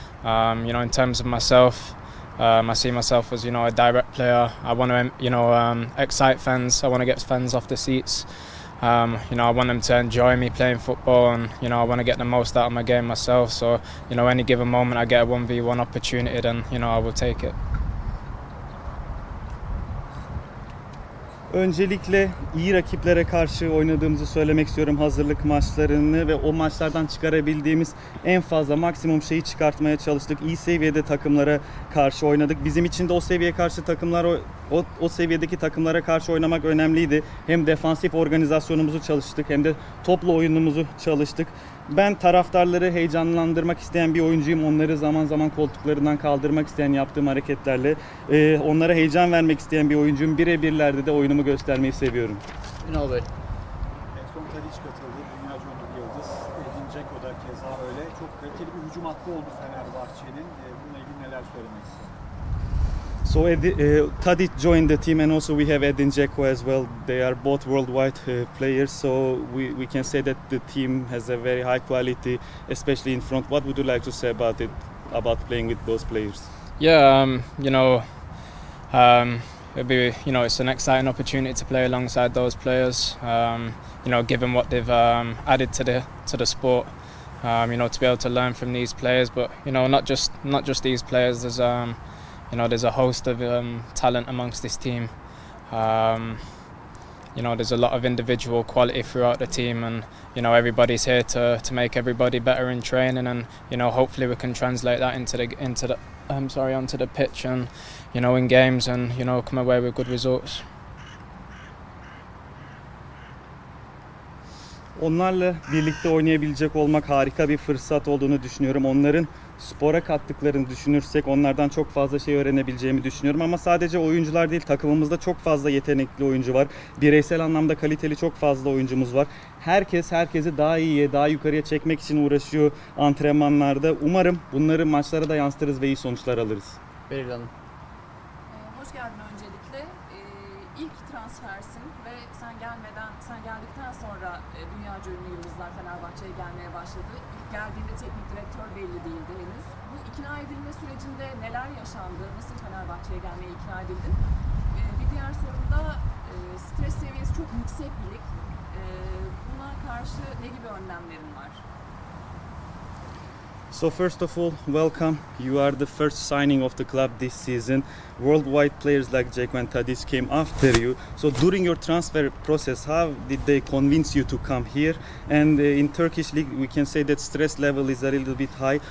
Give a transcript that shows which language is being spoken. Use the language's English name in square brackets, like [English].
[English] In terms of myself, I see myself as a direct player. I want to excite fans. I want to get fans off the seats. I want them to enjoy me playing football, and I want to get the most out of my game myself. So any given moment I get a 1v1 opportunity, then I will take it. [Turkish] Öncelikle iyi rakiplere karşı oynadığımızı söylemek istiyorum, hazırlık maçlarını, ve o maçlardan çıkarabildiğimiz en fazla maksimum şeyi çıkartmaya çalıştık. İyi seviyede takımlara karşı oynadık. Bizim için de o seviyeye karşı o seviyedeki takımlara karşı oynamak önemliydi. Hem defansif organizasyonumuzu çalıştık hem de toplu oyunumuzu çalıştık. Ben taraftarları heyecanlandırmak isteyen bir oyuncuyum. Onları zaman zaman koltuklarından kaldırmak isteyen yaptığım hareketlerle onlara heyecan vermek isteyen bir oyuncuyum. Birebirlerde de oyunumu göstermeyi seviyorum. Ünal Bey. En son Tadic katıldı. Dünya bir yıldız. Edin Dzeko da keza öyle. Çok kaliteli bir hücum hattı oldu Fenerbahçe'nin. Bununla ilgili neler söylemek istiyorsunuz? [English] So Tadic joined the team, and also we have Edin Dzeko as well. They are both worldwide players, so we can say that the team has a very high quality, especially in front. What would you like to say about it, about playing with those players? Yeah, it'll be, it's an exciting opportunity to play alongside those players. Given what they've added to the sport, to be able to learn from these players, but not just these players. There's a host of talent amongst this team. you know, there's a lot of individual quality throughout the team, and you know, everybody's here to make everybody better in training, and you know, hopefully we can translate that onto the pitch, and you know, in games, and you know, come away with good results. [Turkish] Onlarla birlikte oynayabilecek olmak harika bir fırsat olduğunu düşünüyorum. Onların spora kattıklarını düşünürsek onlardan çok fazla şey öğrenebileceğimi düşünüyorum. Ama sadece oyuncular değil, takımımızda çok fazla yetenekli oyuncu var. Bireysel anlamda kaliteli çok fazla oyuncumuz var. Herkes herkesi daha iyiye, daha yukarıya çekmek için uğraşıyor antrenmanlarda. Umarım bunları maçlara da yansıtırız ve iyi sonuçlar alırız. Beril Hanım. Hoş geldin öncelikle. İlk transfersin ve sen geldikten sonra dünyaca ünlü yıldızlar Fenerbahçe'ye gelmeye başladı. İlk geldiğinde teknik direktör belli değildi henüz. Bu ikna edilme sürecinde neler yaşandı? Nasıl Fenerbahçe'ye gelmeye ikna edildin? Bir diğer sorum da stres seviyesi çok yüksek bir lig. Buna karşı ne gibi önlemlerin var? [English] So first of all, welcome. You are the first signing of the club this season. Worldwide players like Dzeko and Tadic came after you. So during your transfer process, how did they convince you to come here? And in Turkish league, we can say that stress level is a little bit high.